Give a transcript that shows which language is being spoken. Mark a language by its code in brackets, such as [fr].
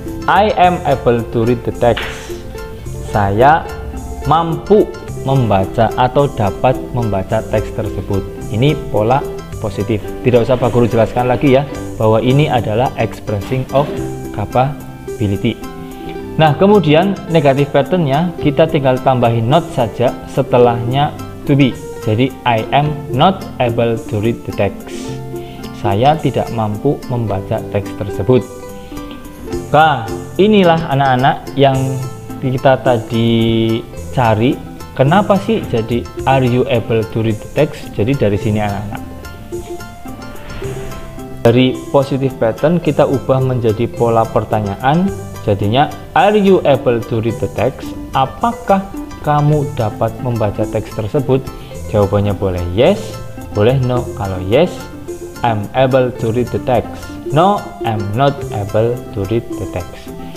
[en] I am able to read the text. [id] Saya mampu membaca atau dapat membaca teks tersebut. Ini pola positif. Tidak usah Pak Guru jelaskan lagi ya, bahwa ini adalah [en] expressing of capability. [id] Nah, kemudian negatif patternnya kita tinggal tambahin not saja setelahnya to be. Jadi [en] I am not able to read the text. [id] Saya tidak mampu membaca teks tersebut. Nah, inilah anak-anak yang kita tadi cari. Kenapa sih jadi [en] are you able to read the text? [id] Jadi dari sini anak-anak. Dari [en] positive pattern [id] kita ubah menjadi pola pertanyaan. Jadinya [en] are you able to read the text? [id] Apakah kamu dapat membaca teks tersebut? Jawabannya boleh yes, boleh no. Kalau [en] yes, I'm able to read the text. No, I'm not able to read the text.